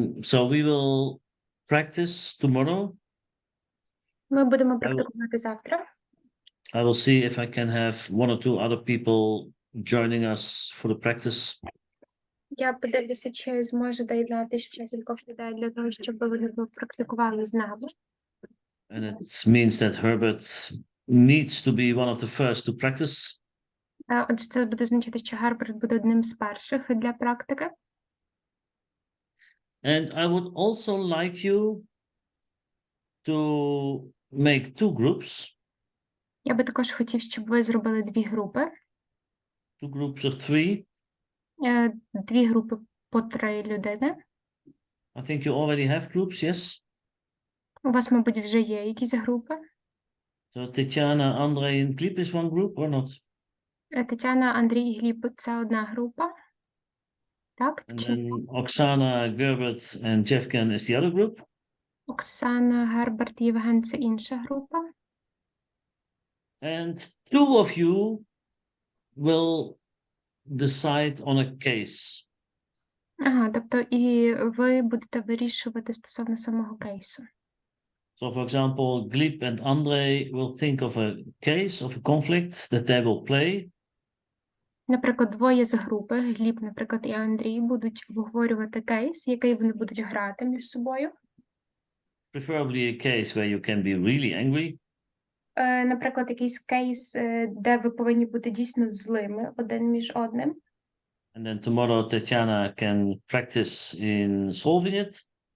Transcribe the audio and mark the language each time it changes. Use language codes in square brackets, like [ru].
[en] So we will practice tomorrow. [uk] Ми будемо практикувати завтра. [en] I will see if I can have one or two other people joining us for the practice. [uk] Я подивлюся, чи зможу доєднати ще кількох людей для того, щоб вони практикували з нами. [en] And it means that Herbert needs to be one of the first to practice. [uk] Отже, це буде означати, що Герберт буде одним з перших для практики. [en] And I would also like you to make two groups. [uk] Я би також хотів, щоб ви зробили дві групи. [en] Two groups of 3. [uk] Дві групи по 3 людини. [en] I think you already have groups, yes? [uk] У вас, мабуть, вже є якісь групи. [en] So Tetiana, Andrei and Klip is one group or not? [uk] Тетяна, Андрій і Гліб – це одна група. Так? [en] And [uk] Чи [en] then Oksana, Gerbert and Jevgen is the other group. [uk] Оксана, Герберт, Євген – це інша група. [en] And two of you will decide on a case. [uk] Ага, тобто і ви будете вирішувати стосовно самого кейсу. [en] So, for example, Glip and Andrei will think of a case, of a conflict that they will play. [uk] Наприклад, двоє з групи, Гліб, наприклад, і Андрій, будуть обговорювати кейс, який вони будуть грати між собою. [en] Preferably a case where you can be really angry. [uk] Наприклад, якийсь кейс, де ви повинні бути дійсно злими один між одним. [en] And then tomorrow Tetiana can practice in solving it.